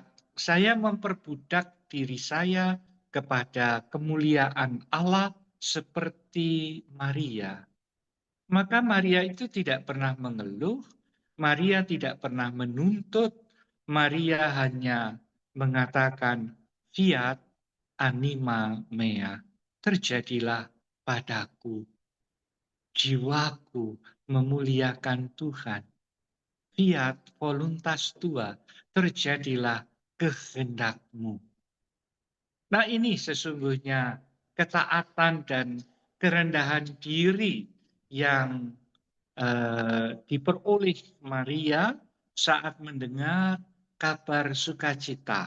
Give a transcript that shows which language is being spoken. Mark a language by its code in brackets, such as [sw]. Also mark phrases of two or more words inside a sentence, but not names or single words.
[id] Saya memperbudak diri saya kepada kemuliaan Allah seperti Maria. Maka Maria itu tidak pernah mengeluh, Maria tidak pernah menuntut, Maria hanya mengatakan [la] fiat anima mea, [id] terjadilah padaku. Jiwaku memuliakan Tuhan. [la] Fiat voluntas tua, [id] terjadilah kehendakmu. Nah, ini sesungguhnya ketaatan dan kerendahan diri yang diperoleh Maria saat mendengar kabar sukacita.